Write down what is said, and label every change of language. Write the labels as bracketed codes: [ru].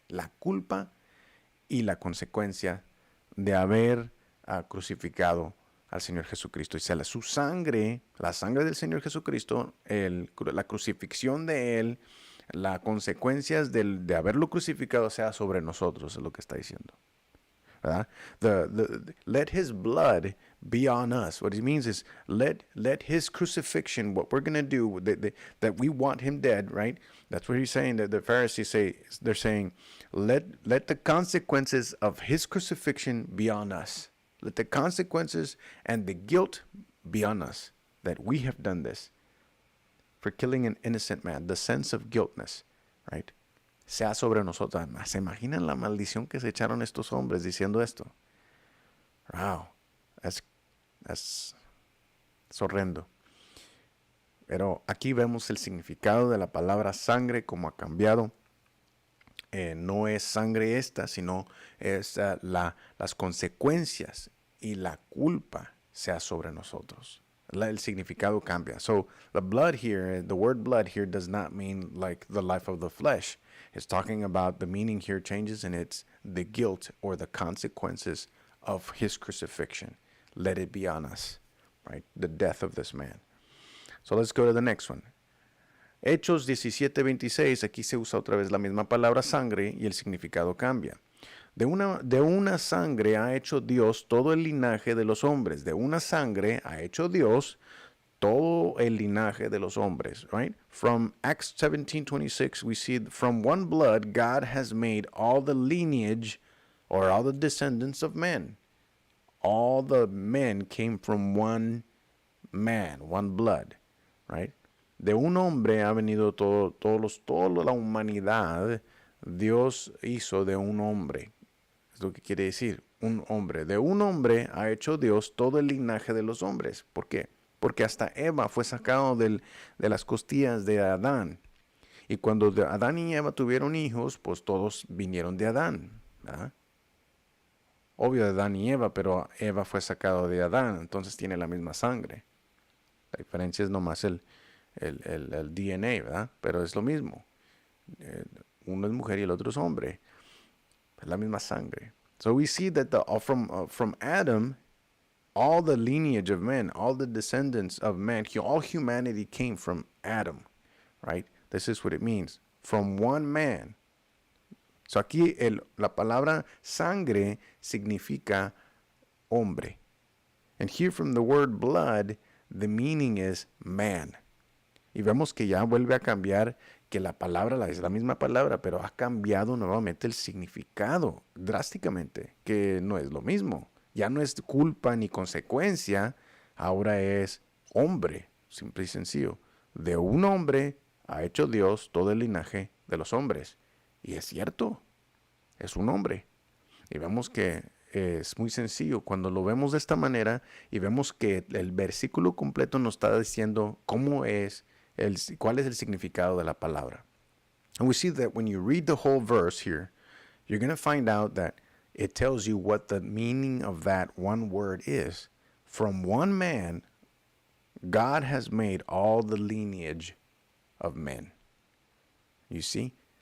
[es] La culpa y la consecuencia de haber crucificado al Señor Jesucristo. Y su sangre, la sangre del Señor Jesucristo, la crucifixión de Él, las consecuencias de haberlo crucificado sea sobre nosotros, es lo que está diciendo. ¿Verdad? [en] Let his blood be on us. What it means is let his crucifixion, what we're going to do, that we want him dead, right? That's what he's saying. That the Pharisees say, they're saying, let the consequences of his crucifixion be on us. Let the consequences and the guilt be on us that we have done this for killing an innocent man. The sense of guiltness, right? [es] Sea sobre nosotros. ¿Se imaginan la maldición que se echaron estos hombres diciendo esto? Wow, es horrendo. Pero aquí vemos el significado de la palabra sangre, cómo ha cambiado. no es sangre esta, sino es las consecuencias y la culpa sea sobre nosotros. El significado cambia. [en] So the blood here, the word blood here does not mean like the life of the flesh. It's talking about the meaning here changes, and it's the guilt or the consequences of his crucifixion. Let it be on us, right? The death of this man. So let's go to the next one. [es] Hechos 17:26, aquí se usa otra vez la misma palabra sangre y el significado cambia. De una sangre ha hecho Dios todo el linaje de los hombres. De una sangre ha hecho Dios todo el linaje de los hombres, [en] right? From Acts 17:26, we see from one blood God has made all the lineage or all the descendants of men. All the men came from one man, one blood, right? [es] De un hombre ha venido toda la humanidad. Dios hizo de un hombre. Es lo que quiere decir, un hombre. De un hombre ha hecho Dios todo el linaje de los hombres. ¿Por qué? Porque hasta Eva fue sacado de las costillas de Adán. Y cuando Adán y Eva tuvieron hijos, pues todos vinieron de Adán, ¿verdad? Obvio de Adán y Eva, pero Eva fue sacado de Adán, entonces tiene la misma sangre. La diferencia es nomás el DNA, ¿verdad? Pero es lo mismo. Uno es mujer y el otro es hombre. Es la misma sangre. [en] So we see that from Adam, all the lineage of men, all the descendants of man, all humanity came from Adam, right? This is what it means. From one man. [es] So aquí la palabra sangre significa hombre. [en] And here from the word blood, the meaning is man. [es] Y vemos que ya vuelve a cambiar, que la palabra es la misma palabra, pero ha cambiado nuevamente el significado drásticamente, que no es lo mismo. Ya no es culpa ni consecuencia, ahora es hombre, simple y sencillo. De un hombre ha hecho Dios todo el linaje de los hombres. Y es cierto, es un hombre. Y vemos que es muy sencillo cuando lo vemos de esta manera y vemos que el versículo completo nos está diciendo cuál es el significado de la palabra. [en] And we see that when you read the whole verse here, you're going to find out that it tells you what the meaning of that one word is. From one man, God has made all the lineage of men. You see?